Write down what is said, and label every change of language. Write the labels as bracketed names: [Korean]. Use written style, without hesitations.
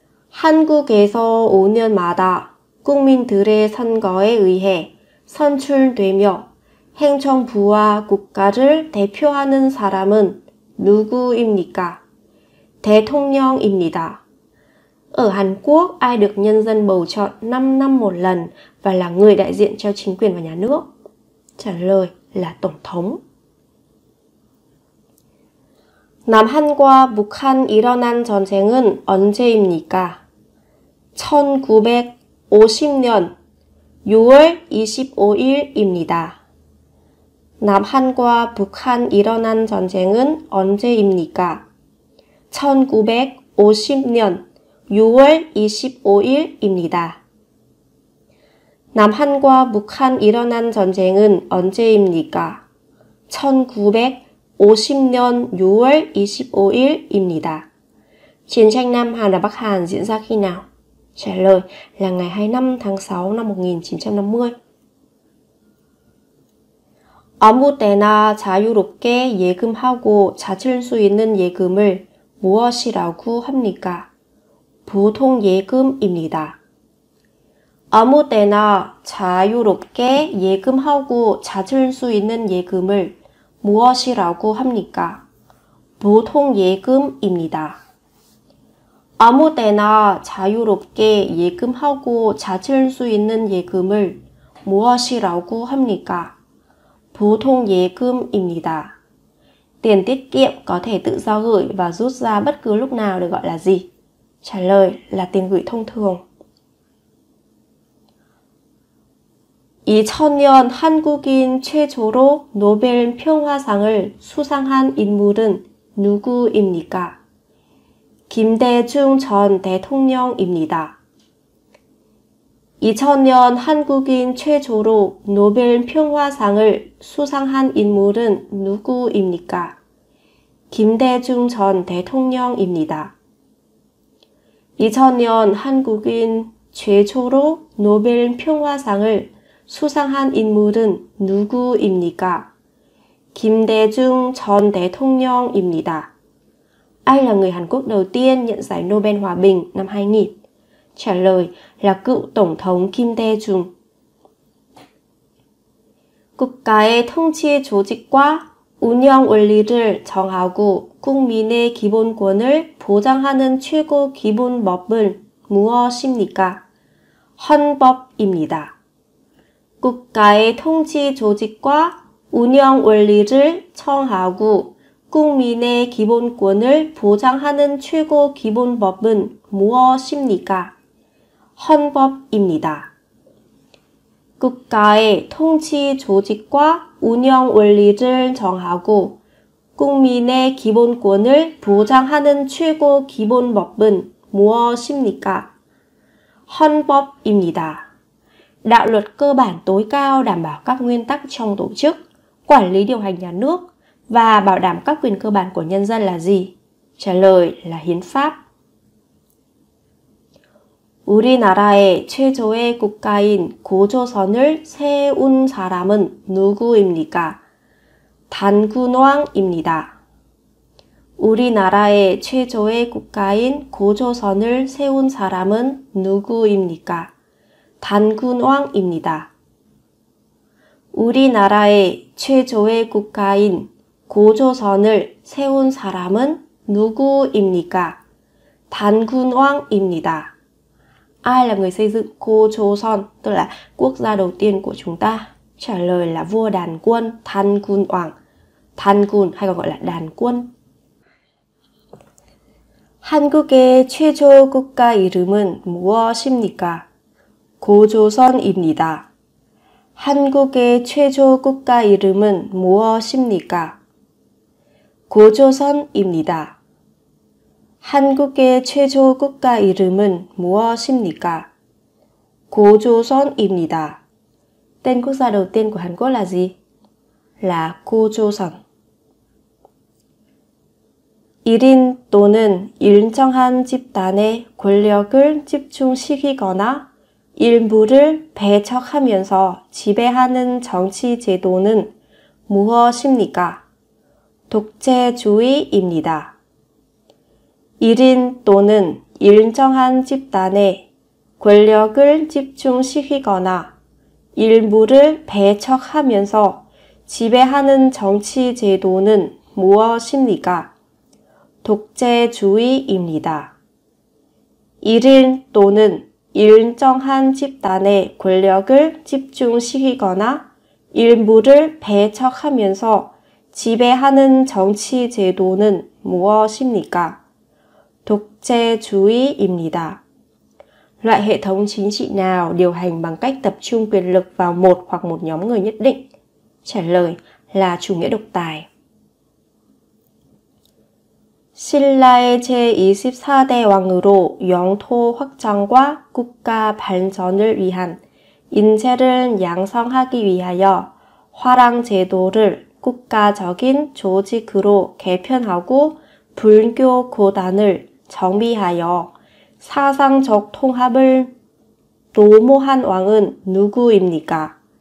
[Korean] 한국에서 5년마다 국민들의 선거에 의해 선출되며 행정부와 국가를 대표하는 사람은 누구입니까? 대통령입니다. [Vietnamese] Ở Hàn Quốc, ai được nhân dân bầu chọn 5 năm một lần và là người đại diện cho chính quyền và nhà nước? Trả lời là Tổng thống. [Korean] 남한과 북한 일어난 전쟁은 언제입니까? 1950년 6월 25일입니다. 남한과 북한 일어난 전쟁은 언제입니까? 1950년 6월 25일입니다. 남한과 북한 일어난 전쟁은 언제입니까? 1950년 6월 25일입니다. [Vietnamese] Chiến tranh Nam Hàn và Bắc Hàn diễn ra khi nào? Trả lời là ngày 25 tháng 6 năm 1950. [Korean] 아무 때나 자유롭게 예금하고 찾을 수 있는 예금을 무엇이라고 합니까? 보통예금입니다. 아무 때나 자유롭게 예금하고 찾을 수 있는 예금을 무엇이라고 합니까? 보통예금입니다. 아무 때나 자유롭게 예금하고 찾을 수 있는 예금을 무엇이라고 합니까? 보통예금입니다. [Vietnamese] Tiền tiết kiệm có thể tự do gửi và rút ra bất cứ lúc nào được gọi là gì? Trả lời là tiền gửi thông thường. [Korean] 2000년 한국인 최초로 노벨 평화상을 수상한 인물은 누구입니까? 김대중 전 대통령입니다. 2000년 한국인 최초로 노벨 평화상을 수상한 인물은 누구입니까? 김대중 전 대통령입니다. 2000년 한국인 최초로 노벨 평화상을 수상한 인물은 누구입니까? 김대중 전 대통령입니다. [Vietnamese] Ai là người Hàn Quốc đầu tiên nhận giải Nobel Hòa bình năm 2000? Trả lời là cựu Tổng thống Kim Dae-jung. [Korean] 국가의 통치 조직과 운영 원리를 정하고 국민의 기본권을 보장하는 최고 기본법은 무엇입니까? 헌법입니다. 국가의 통치 조직과 운영 원리를 정하고 국민의 기본권을 보장하는 최고 기본법은 무엇입니까? 헌법입니다. 국가의 통치 조직과 운영 원리를 정하고 국민의 기본권을 보장하는 최고 기본법은 무엇입니까? 헌법입니다. [Vietnamese] Đạo luật cơ bản tối cao đảm bảo các nguyên tắc trong tổ chức, quản lý điều hành nhà nước và bảo đảm các quyền cơ bản của nhân dân là gì? Trả lời là hiến pháp. [Korean] 우리나라의 최초의 국가인 고조선을 세운 사람은 누구입니까? 단군왕입니다. 우리나라의 최초의 국가인 고조선을 세운 사람은 누구입니까? 단군왕입니다. 우리나라의 최초의 국가인 고조선을 세운 사람은 누구입니까? 단군왕입니다. [Vietnamese] Ai là người xây dựng 고조선, tức là quốc gia đầu tiên của chúng ta? Trả lời là vua đàn quân, 단군왕. 단군 hay còn gọi là đàn quân. [Korean] 한국의 최초 국가 이름은 무엇입니까? 고조선입니다. 한국의 최초 국가 이름은 무엇입니까? 고조선입니다. 한국의 최초 국가 이름은 무엇입니까? 고조선입니다. [Vietnamese] Tên quốc gia đầu tiên của Hàn Quốc là gì? Là 고조선. [Korean] 1인 또는 일정한 집단의 권력을 집중시키거나 일부를 배척하면서 지배하는 정치 제도는 무엇입니까? 독재주의입니다. 1인 또는 일정한 집단에 권력을 집중시키거나 일부를 배척하면서 지배하는 정치 제도는 무엇입니까? 독재주의입니다. 1인 또는 일정한 집단의 권력을 집중시키거나 일부를 배척하면서 지배하는 정치 제도는 무엇입니까? 독재주의입니다. [Vietnamese] Loại hệ thống chính trị nào điều hành bằng cách tập trung quyền lực vào một hoặc một nhóm người nhất định? Trả lời là chủ nghĩa độc tài. [Korean] 신라의 제24대 왕으로 영토 확장과 국가 발전을 위한 인재를 양성하기 위하여 화랑 제도를 국가적인 조직으로 개편하고 불교 고단을 정비하여 사상적 통합을 도모한 왕은 누구입니까?